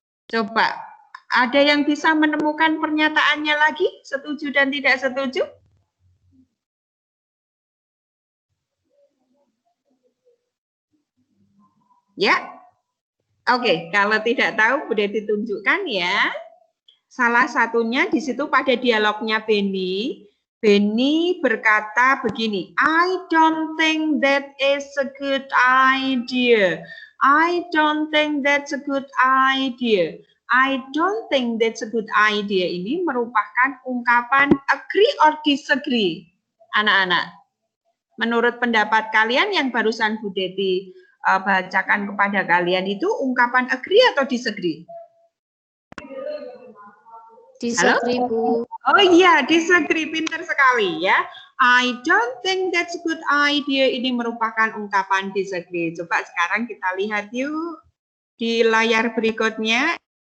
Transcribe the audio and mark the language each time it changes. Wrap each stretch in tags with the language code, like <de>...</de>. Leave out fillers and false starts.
<id>Coba, ada yang bisa menemukan pernyataannya lagi, setuju dan tidak setuju? Ya? Oke, kalau tidak tahu boleh ditunjukkan ya. Salah satunya di situ pada dialognya Benny. Benny berkata begini,</id> <en>I don't think that is a good idea. I don't think that's a good idea. I don't think that's a good idea</en> <id>ini merupakan ungkapan</id> <en>agree or disagree.</en> <id>Anak-anak, menurut pendapat kalian yang barusan Bu Deti bacakan kepada kalian itu ungkapan agree atau disagree? Disagree, Bu. Oh iya, disagree, pintar sekali ya.</id> <en>I don't think that's a good idea.</en> <id>Ini merupakan ungkapan disagree. Coba sekarang kita lihat yuk di layar berikutnya.</id>